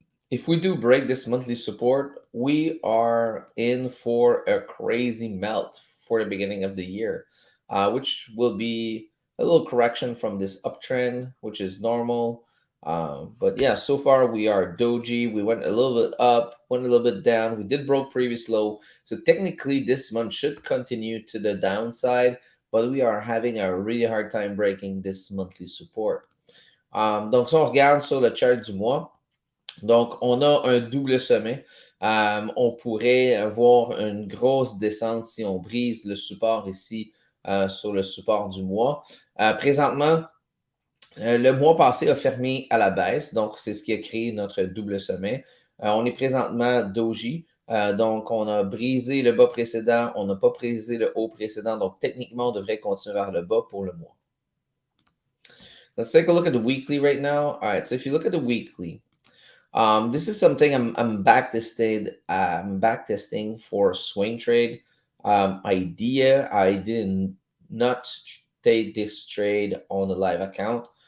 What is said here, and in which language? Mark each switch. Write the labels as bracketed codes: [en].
[en] If we do break this monthly support, we are in for a crazy melt for the beginning of the year, which will be a little correction from this uptrend, which is normal. But yeah, so far we are doji. We went a little bit up, went a little bit down. We did broke previous low. So technically this month should continue to the downside, but we are having a really hard time breaking this monthly support. [fr] Donc si on regarde sur le chart du mois, donc on a un double sommet. On pourrait avoir une grosse descente si on brise le support ici sur le support du mois. Présentement, le mois passé a fermé à la baisse, donc c'est ce qui a créé notre double sommet. On est présentement doji, donc on a brisé le bas précédent, on n'a pas brisé le haut précédent, donc techniquement on devrait continuer vers le bas pour le mois. [en] Let's take a look at the weekly right now. All right, so if you look at the weekly, this is something I'm back testing for swing trade idea. I did not take this trade on the live account.